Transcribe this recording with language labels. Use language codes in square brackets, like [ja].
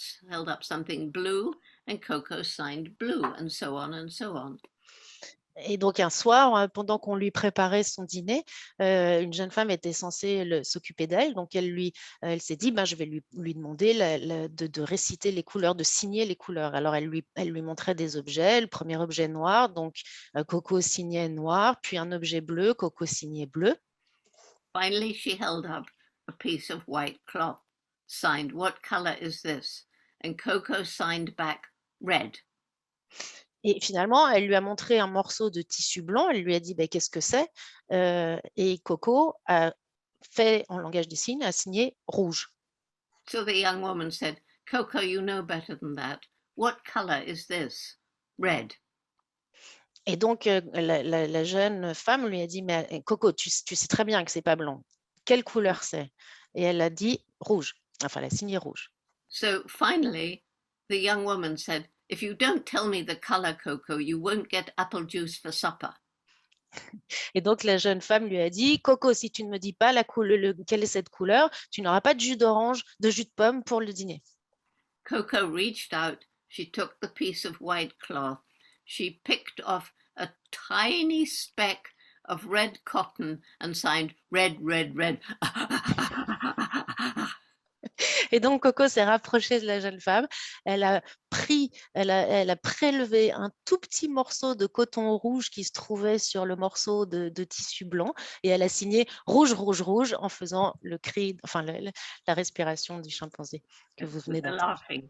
[en] held up something blue and Coco signed blue, and so on and so on. [fr] Et donc, un soir, pendant qu'on lui préparait son dîner, une jeune femme était censée s'occuper d'elle. Donc, elle s'est dit, je vais lui demander de réciter les couleurs, de signer les couleurs. Alors, elle lui montrait des objets. Le premier objet noir, donc Coco signait noir, puis un objet bleu, Coco signait bleu. [en] Finally, she held up a piece of white cloth, signed, "What color is this?" And Coco signed back, "Red." [fr] Et finalement, elle lui a montré un morceau de tissu blanc. Elle lui a dit, qu'est-ce que c'est? Et Coco a fait, en langage des signes, a signé rouge. [en] So the young woman said, "Coco, you know better than that. What color is this?" "Red." [fr] Et donc, la jeune femme lui a dit, mais Coco, tu sais très bien que c'est pas blanc. Quelle couleur c'est? Et elle a dit rouge. Enfin, elle a signé rouge. [en] So finally, the young woman said, "If you don't tell me the color, Coco, you won't get apple juice for supper." [fr] Et donc, la jeune femme lui a dit, Coco, si tu ne me dis pas quelle est cette couleur, tu n'auras pas de jus d'orange, de jus de pomme pour le dîner. [en] Coco reached out. She took the piece of white cloth. She picked off a tiny speck of red cotton and signed red, red, red. [fr] Et donc, Coco s'est rapprochée de la jeune femme. Elle a prélevé un tout petit morceau de coton rouge qui se trouvait sur le morceau de tissu blanc et elle a signé rouge, rouge, rouge en faisant le cri, enfin la respiration du chimpanzé que vous venez d'entendre.